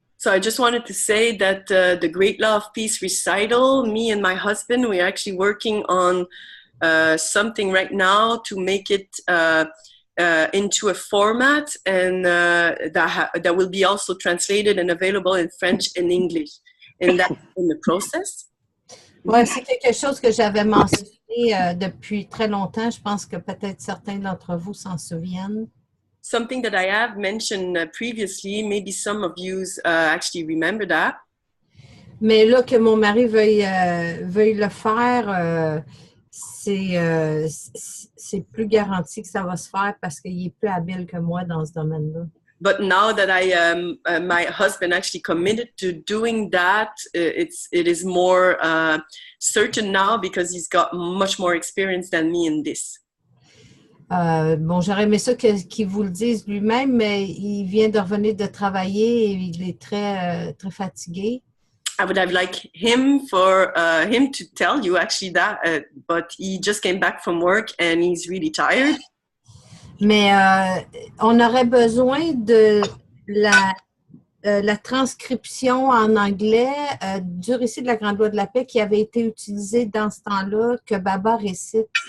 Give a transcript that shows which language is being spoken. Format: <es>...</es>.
<en>So I just wanted to say that the Great Law of Peace recital, me and my husband, we're actually working on something right now to make it into a format and that will be also translated and available in French and English. And that's in the process.</en> <fr>Oui, c'est quelque chose que j'avais mentionné depuis très longtemps. Je pense que peut-être certains d'entre vous s'en souviennent.</fr> <en>Something that I have mentioned previously, maybe some of you actually remember that.</en> <fr>Mais là, que mon mari veuille le faire, c'est plus garanti que ça va se faire parce qu'il est plus habile que moi dans ce domaine-là.</fr> <en>But now that my husband actually committed to doing that, it is more certain now because he's got much more experience than me in this.</en> <fr>Bon, j'aurais aimé ça qu'il vous le dise lui-même, mais il vient de revenir de travailler et il est très fatigué.</fr> <en>I would have liked him for him to tell you actually that, but he just came back from work and he's really tired.</en> <fr>Mais on aurait besoin de la transcription en anglais du récit de la Grande Loi de la Paix qui avait été utilisé dans ce temps-là, que Baba récite.</fr>